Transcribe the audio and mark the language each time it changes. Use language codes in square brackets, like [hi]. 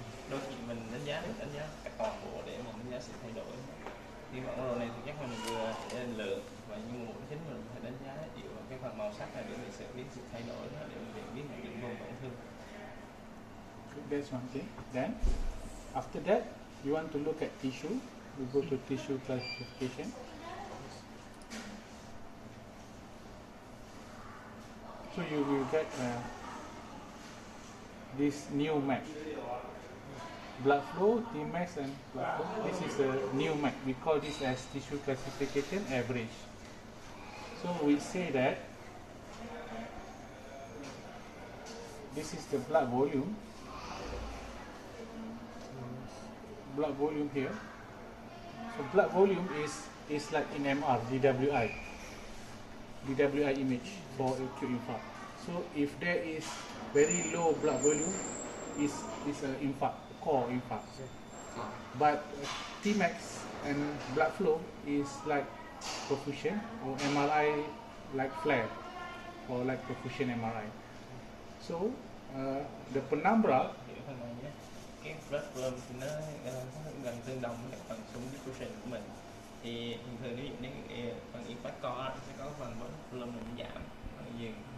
[vi] Đôi khi mình đánh giá cả toàn bộ để mình đánh giá sự thay đổi. Thì bản đồ này thì chắc là mình vừa để lượng và nhưng mà mục chính mình phải đánh giá dựa vào cái phần màu sắc này để mình sẽ biết sự thay đổi đó, để mình biết nhận định vùng tổn thương. [en] That's one thing. Then after that, you want to look at tissue. We go to tissue classification. So you will get this new map. Blood flow, Tmax and blood flow. This is a new map. We call this as tissue classification average. So we say that this is the blood volume. Blood volume here. So blood volume is like in MR, DWI image for acute infarct. So if there is very low blood volume, is an infarct, core infarct. But Tmax and blood flow is like perfusion, or MRI like flare, or like perfusion MRI. So the penumbra [vi] hiểu phần này nhé. Cái blood flow thì nó gần tương đồng với phần súng diffusion của mình. Thì thường thường ví dụ như phần equator nó sẽ có phần blood flow mình giảm, phần dừng.